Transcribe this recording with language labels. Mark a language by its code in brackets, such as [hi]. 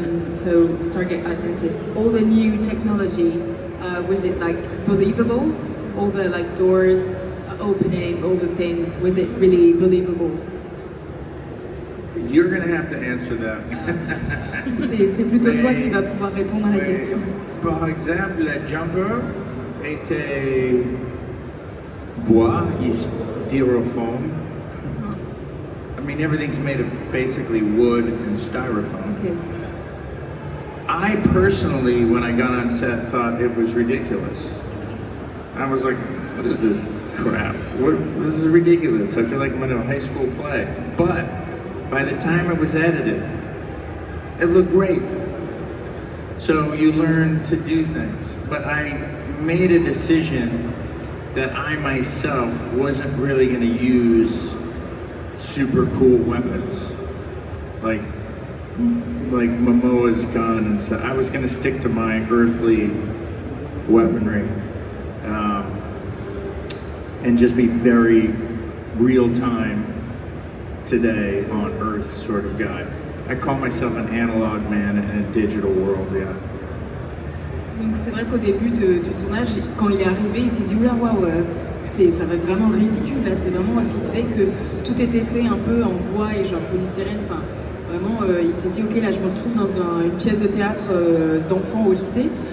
[en] So Stargate Atlantis, all the new technology, was it like believable? All the like doors opening, all the things, was it really believable? You're gonna have to answer that. [fr] C'est plutôt toi qui vas pouvoir répondre à la question. Par exemple, le jumper était bois et styrofoam. [en] I mean, everything's made of basically wood and styrofoam. Okay. I personally, when I got on set, thought it was ridiculous. I was like, what is this crap? This is ridiculous. I feel like I'm in a high school play. But by the time it was edited, it looked great. So you learn to do things. But I made a decision that I myself wasn't really going to use super cool weapons. Like Momoa's gun and stuff. I was going to stick to my earthly weaponry. And just be very real time today on Earth sort of guy. I call myself an analog man in a digital world, yeah. [fr] Donc c'est vrai qu'au début du tournage, quand il est arrivé, il s'est dit oula waouh, ça va être vraiment ridicule là. C'est vraiment parce qu'il disait que tout était fait un peu en bois et genre polystyrène. Enfin vraiment, il s'est dit ok là je me retrouve dans une pièce de théâtre d'enfants au lycée.